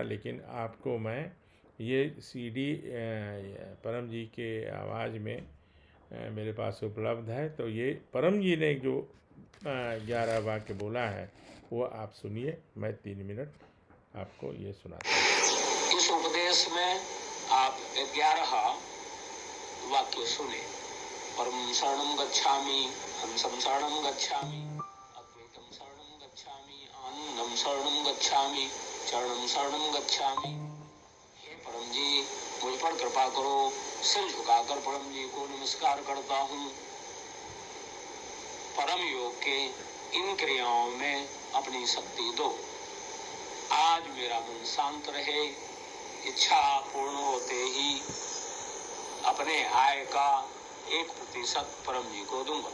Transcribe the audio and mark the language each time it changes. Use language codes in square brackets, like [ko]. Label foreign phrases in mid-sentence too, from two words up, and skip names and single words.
[hi] लेकिन आपको मैं ये CD परम जी के आवाज़ में मेरे पास उपलब्ध है। तो ये परम जी ने जो 11 वाक्य बोला है वो आप सुनिए। मैं 3 मिनट आपको ये सुनाता हूँ। इस उपदेश में आप 11 वाक्य सुने। [sa] परम शरणम गच्छामि, हंसम शरणम गच्छामि, अद्वैतम शरणम गच्छामि, आनंदम शरणम गच्छामि, चरणम शरणम गच्छामि। [hi] हे परम जी, मुझ पर कृपा करो। सिर झुकाकर परम जी को नमस्कार करता हूँ। परम योग के इन क्रियाओं में अपनी शक्ति दो। आज मेरा मन शांत रहे। इच्छा पूर्ण होते ही अपने आय का 1% परम जी को दूंगा।